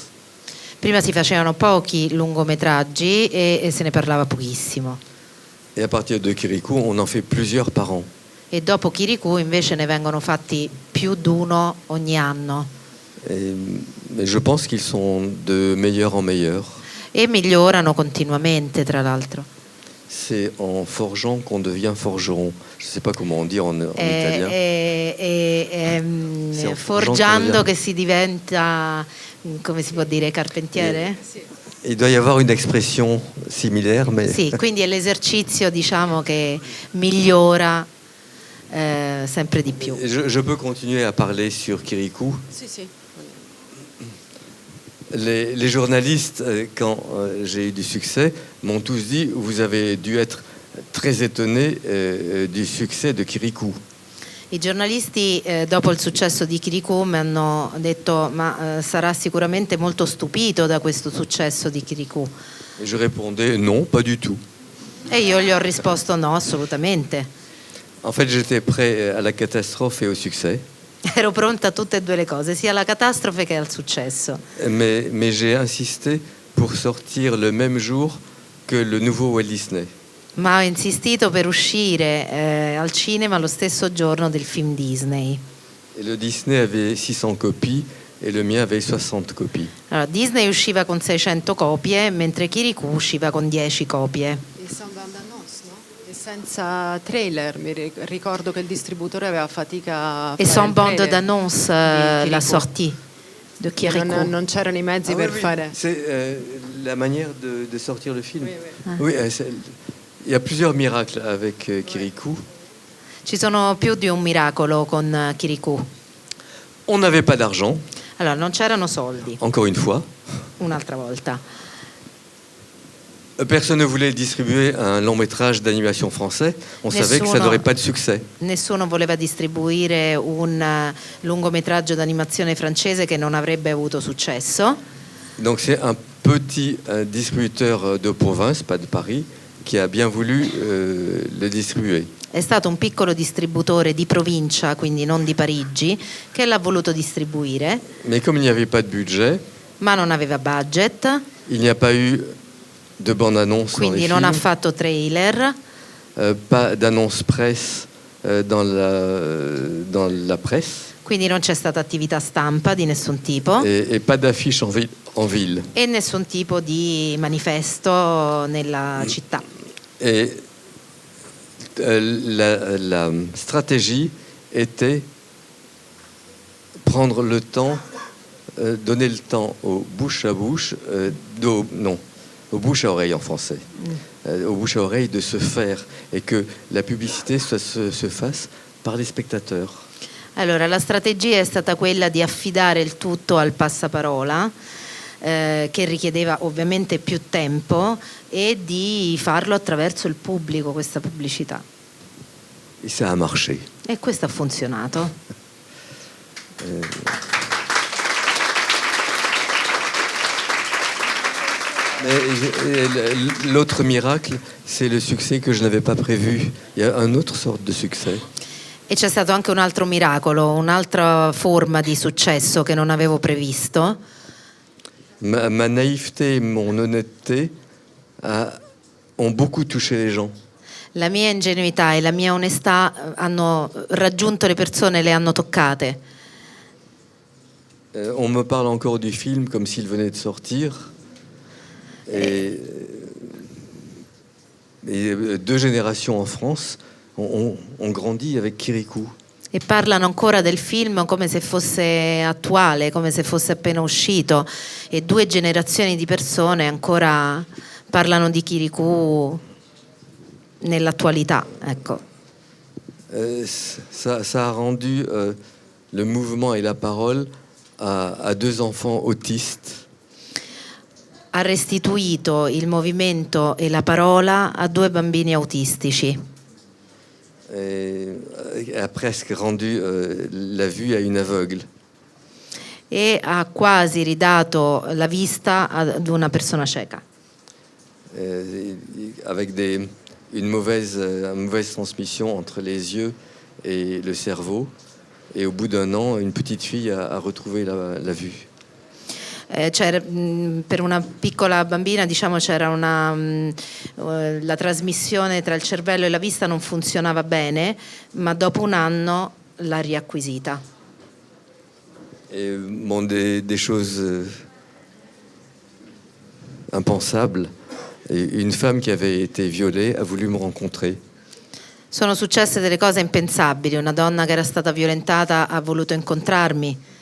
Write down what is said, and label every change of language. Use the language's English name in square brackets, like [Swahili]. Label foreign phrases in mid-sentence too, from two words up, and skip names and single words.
[Italian] Prima si facevano pochi lungometraggi e se ne parlava pochissimo. [French] Et à partir de Kirikou, on en fait plusieurs par an. [Italian] E dopo Kirikou invece ne vengono fatti più d'uno ogni anno. [French] Mais je pense qu'ils sont de meilleur en meilleur. [Italian] E migliorano continuamente, tra l'altro. [French] C'est en forgeant qu'on devient forgeron. Je ne sais pas comment on dit en italien. [Italian] È forgiando che si diventa, come si può dire, carpentiere? Sì. [French] Il doit y avoir une expression similaire, mais [Italian] Sì, quindi è l'esercizio, diciamo, che migliora sempre di più. [French] je peux continuer à parler sur Kirikou. [Italian] Sì, sì. [French] Les journalistes, quand j'ai eu du succès, m'ont tous dit vous avez dû être très étonné du succès de Kirikou. [Italian] I giornalisti dopo il successo di Kirikou mi hanno detto ma sarà sicuramente molto stupito da questo successo di Kirikou. [French] Et je répondais non, pas du tout. [Italian] E io gli ho risposto no, assolutamente. [French] En fait, j'étais prêt à la catastrophe et au succès. [Italian] Ero pronta a tutte e due le cose, sia alla catastrofe che al successo. [French] Mais j'ai insisté pour sortir le même jour que le nouveau Walt Disney. [Italian] Ma ho insistito per uscire al cinema lo stesso giorno del film Disney. [French] Et le Disney avait 600 copies et le mien avait 60 copies. [Italian] Allora, Disney usciva con 600 copie, mentre Kirikou usciva con 10 copie. [French] E Sans bande annonce, [Italian] no? E senza trailer, ricordo che il distributore aveva fatica a E fare [French] sans [Italian] il [French] bande [Italian] trailer [French] d'annonce, [Italian] di [French] la [Italian] Kirikou. [French] sortie de Kirikou. [Italian] Non c'erano i mezzi per fare. [French] C'est la manière de sortir le film. Oui, oui. Oui, il y a plusieurs miracles avec Kirikou. [Italian] Ci sono più di un miracolo con Kirikou. [French] On n'avait pas d'argent, [Italian] Allora, non c'erano soldi, [French] encore une fois. [Italian] un'altra volta. [French] Personne ne voulait distribuer un long métrage d'animation français. On savait que ça [Italian] Nessuno. [French] n'aurait pas de succès. [Italian] Nessuno voleva distribuire un lungometraggio d'animazione francese che non avrebbe avuto successo. [French] Donc c'est un petit distributeur de province, pas de Paris, qui a bien voulu le distribuer. [Italian] È stato un piccolo distributore di provincia, quindi non di Parigi, che l'ha voluto distribuire, [French] Mais comme il n'y avait pas de budget, [Italian] ma non aveva budget, [French] il n'y a pas eu de bande-annonce dans les [Italian] quindi non ha [French] films, [Italian] fatto trailer, [French] pas d'annonce presse dans la presse, [Italian] quindi non c'è stata attività stampa di nessun tipo [French] et pas d'affiche en ville. [Italian] e nessun tipo di manifesto nella città. [French] Et la stratégie était prendre le temps, donner le temps aux bouche à bouche, aux bouche à oreille en français, aux bouche à oreille de se faire et que la publicité se fasse par les spectateurs. [Italian] Allora, la strategia è stata quella di affidare il tutto al passaparola, che richiedeva ovviamente più tempo, e di farlo attraverso il pubblico, questa pubblicità. [French] Et ça a marché. [Italian] E questo ha funzionato. [French] Mais l'autre miracle, c'est le succès que je n'avais pas prévu. Il y a une autre sorte de succès. [Italian] E c'è stato anche un altro miracolo, un'altra forma di successo che non avevo previsto. [French] Ma naïveté et mon honnêteté ont beaucoup touché les gens. [Italian] La mia ingenuità e la mia onestà hanno raggiunto le persone, le hanno toccate. [French] On me parle encore du film comme s'il venait de sortir. Et 2 générations en France ont grandi avec Kirikou. [Italian] E parlano ancora del film come se fosse attuale, come se fosse appena uscito, e 2 generazioni di persone ancora parlano di Kirikou nell'attualità, ecco. [French] Ça a rendu le mouvement et la parole à 2 enfants autistes. [Italian] Ha restituito il movimento e la parola a 2 bambini autistici. [French] A presque rendu la vue à une aveugle. [Italian] E ha quasi ridato la vista ad una persona cieca. [French] Avec une mauvaise transmission entre les yeux et le cerveau. Et au bout d'1 an, une petite fille a retrouvé la vue. [Italian] Per una piccola bambina, diciamo, c'era la trasmissione tra il cervello e la vista non funzionava bene, ma dopo 1 anno l'ha riacquisita. [French] Et bon, des choses impensables. Et une femme qui avait été violée a voulu me rencontrer. [Italian] Sono successe delle cose impensabili. Una donna che era stata violentata ha voluto incontrarmi.